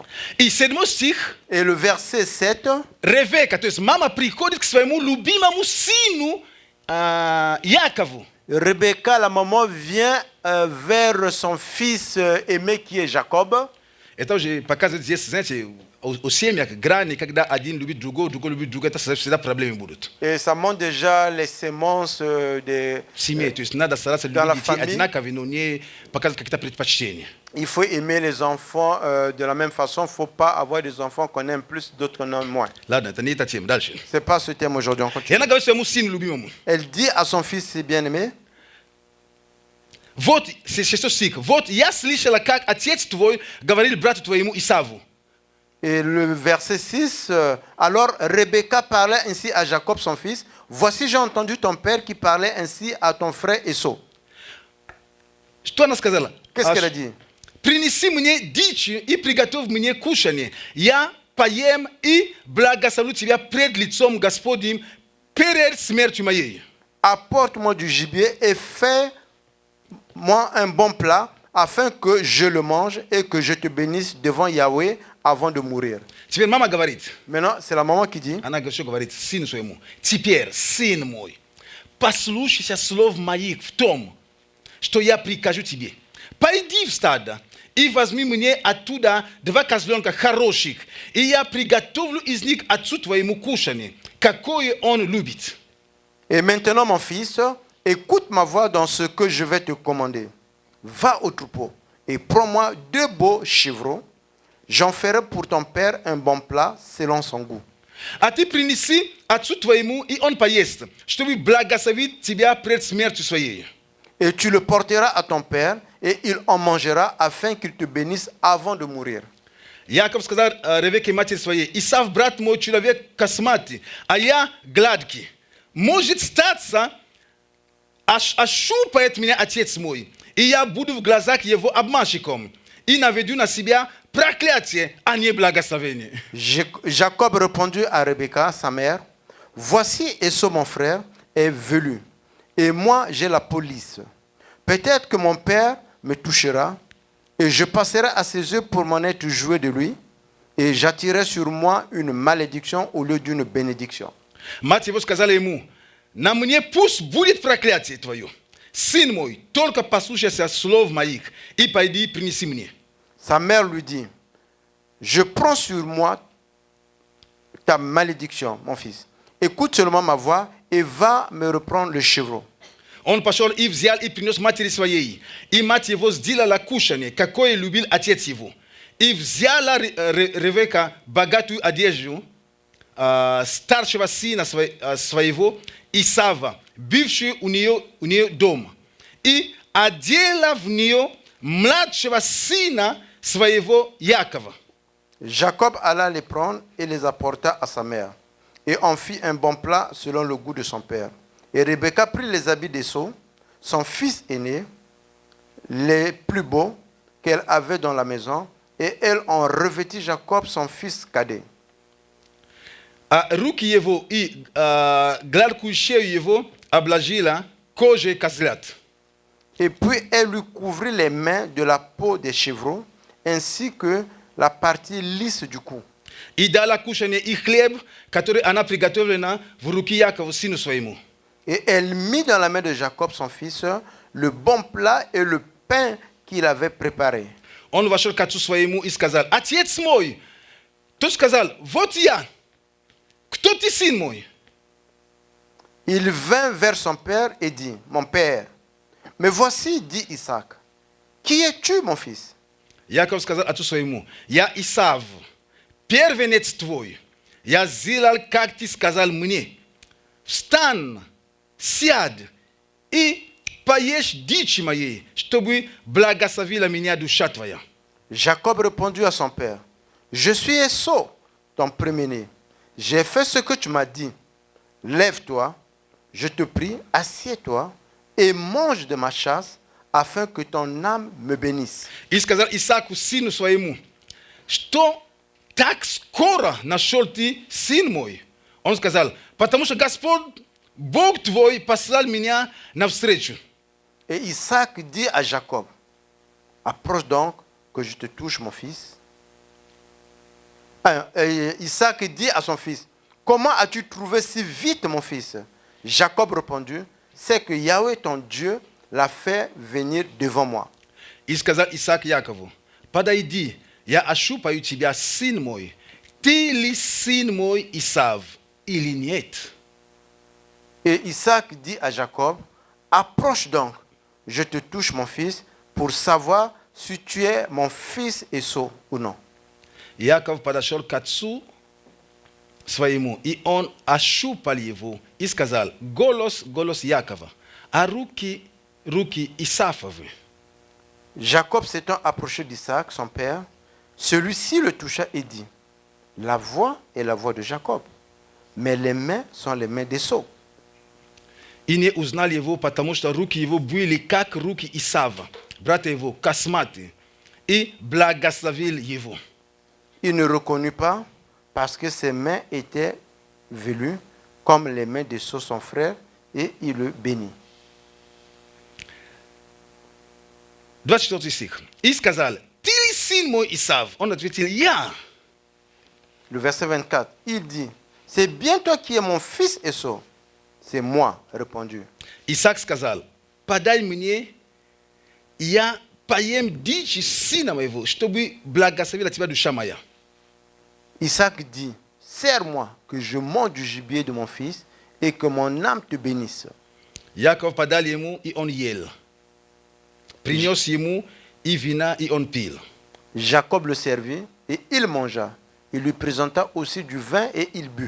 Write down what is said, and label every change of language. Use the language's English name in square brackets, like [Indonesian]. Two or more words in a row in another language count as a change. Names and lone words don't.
[Russian] И 7 стих, [French] Et le verset 7, [Russian] Ревека, то есть мама приходит к своему любимому сыну Якову. [French] Rebecca, la maman, vient vers son fils aimé qui est Jacob. [Russian] Это уже показывает здесь, знаете, у семьях грани, когда один любит другого, другой любит другого, это всегда проблемы будут. [French] Et ça montre déjà les sémences des... [Russian] В семье, то есть надо стараться [French] dans la [Russian] любить детей [French] famille. [Russian] одинаково, но не показывать какие-то предпочтения. [French] Il faut aimer les enfants de la même façon. Il ne faut pas avoir des enfants qu'on aime plus, d'autres qu'on aime moins. [Russian] Ладно, это не эта тема. Дальше. [French] Ce n'est pas ce thème aujourd'hui. On [Russian] И [French] continue. [Russian] она говорит своему сыну любимому. [French] Elle dit à son fils bien-aimé, [Russian] Вот, 6 стих. Вот я слышала, как отец твой говорил брату твоему Исаву. [French] et le verset 6, alors Rebecca parlait ainsi à Jacob, son fils. Voici, j'ai entendu ton père qui parlait ainsi à ton frère Esau. [Russian] Что она сказала? [French] Qu'est-ce qu'elle a dit? [Russian] Принеси мне дичи и приготовь мне кушанье. Я поем и благословлю тебя пред лицом Господним перед смертью моей. [French] Apporte-moi du gibier et fais-moi un bon plat afin que je le mange et que je te bénisse devant Yahweh avant de mourir. [Russian] Теперь мама говорит, [French] Maintenant, c'est la maman qui dit, [Russian] она что говорит сыну своему? Теперь, сын мой, послушайся слов моих в том, что я прикажу тебе. Пойди в стадо и возьми мне оттуда 2 козленка хороших, и я приготовлю из них отцу твоему кушанье, какое он любит. [French] et maintenant mon fils, écoute ma voix dans ce que je vais te commander. Va au troupeau et prends-moi 2 beaux chevreaux. J'en ferai pour ton père un bon plat selon son goût. [Russian] А ты принеси отцу твоему, и он поест, чтобы благословить тебя пред смертью своей. [French] Et tu le porteras à ton père et il en mangera afin qu'il te bénisse avant de mourir. [Russian] Яков сказал Ревеке матери своей, Исав, брат мой, человек косматый, а я гладкий. Может статься, ощупает меня отец мой, и я буду в глазах его обманщиком, и наведу на себя проклятие, а не благословение. [French] Jacob répondit à Rebecca, sa mère, voici Esau mon frère est velu, et moi j'ai la police. Peut-être que mon père me touchera, et je passerai à ses yeux pour m'en être joué de lui. Et j'attirai sur moi une malédiction au lieu d'une bénédiction. [Russian] Мать его сказала ему: на мне пусть будет проклятие твое. Сын мой, только послушайся слов моих и пойди принеси мне. [French] Sa mère lui dit, je prends sur moi ta malédiction, mon fils. Écoute seulement ma voix et va me reprendre le chevreau. [Russian] Он пошел и взял и принес матери своей. И мать его сделала кушанье, какое любил отец его. И взяла Ревека богатую одежду старшего сына своего Исава, бывшую у нее дома. И одела в нее младшего сына своего Якова. [French] Jacob alla les prendre et les apporta à sa mère, et en fit un bon plat selon le goût de son père. Et Rebecca prit les habits d'Esau, son fils aîné, les plus beaux qu'elle avait dans la maison, et elle en revêtit Jacob, son fils cadet. [Russian] Руки его и гладкую шею его обложила кожей козлят. [French] Et puis elle lui couvrit les mains de la peau des chevreaux, ainsi que la partie lisse du cou. [Russian] И дала кушанье и хлеб, который она приготовлена в руки Якову, сыну своему. [French] Et elle mit dans la main de Jacob, son fils, le bon plat et le pain qu'il avait préparé. [Russian] Он вошел к отцу своему и сказал: отец мой. Тот сказал: вот я. Кто ты, сын мой? [French] Il vint vers son père et dit, mon père. Mais voici, dit Isaac, qui es-tu, mon fils? [Russian] Яков сказал отцу своему: я Исав, первенец твой. Я сделал, как ты сказал мне. Встань, сядь и поешь дичи моей, чтобы благословила меня душа твоя. [French] Jacob répondit à son père, je suis Esau, ton premier-né. J'ai fait ce que tu m'as dit. Lève-toi, je te prie, assieds-toi et mange de ma chasse, afin que ton âme me bénisse. [Russian] И сказал Исааку, сыну своему: что так скоро нашел ты, сын мой? Он сказал: потому что Господь, Бог твой, послал меня навстречу. [French] Et Isaac dit à Jacob, approche donc que je te touche, mon fils. Et Isaac dit à son fils, comment as-tu trouvé si vite, mon fils? Jacob répondit, c'est que Yahweh, ton Dieu, l'a fait venir devant moi. [Russian] И сказал Исаак Якову: подойди, я ощупаю тебя, сын мой. Ты ли сын мой Исав или нет? [French] Et Isaac dit à Jacob, approche donc, je te touche, mon fils, pour savoir si tu es mon fils Esau ou non. [Russian] Яков подошел к отцу своему, и он ощупал его и сказал: голос Якова, а руки Исафовы. [French] Jacob s'étant approché d'Isaac, son père, celui-ci le toucha et dit, la voix est la voix de Jacob, mais les mains sont les mains d'Esau. [Russian] И не узнал его, потому что руки его были как руки Исава, брата его, косматые, и благословил его. [French] Il ne reconnut pas parce que ses mains étaient velues comme les mains d'Esau, son frère, et il le bénit. [Russian] 24 стих. И сказал: ты ли сын мой Исав? Он ответил: я. [French] Le verset 24, il dit, c'est bien toi qui es mon fils Esau. C'est moi, répondu. [Russian] Исаак сказал: подай мне, я поем дичи сына моего, чтобы благословила тебя душа моя. [French] Isaac dit, serre-moi que je mange du gibier de mon fils et que mon âme te bénisse. [Russian] Яков подал ему, и он ел. Принес ему и вина, и он пил. [French] Jacob le servit et il mangea. Il lui présenta aussi du vin et il but.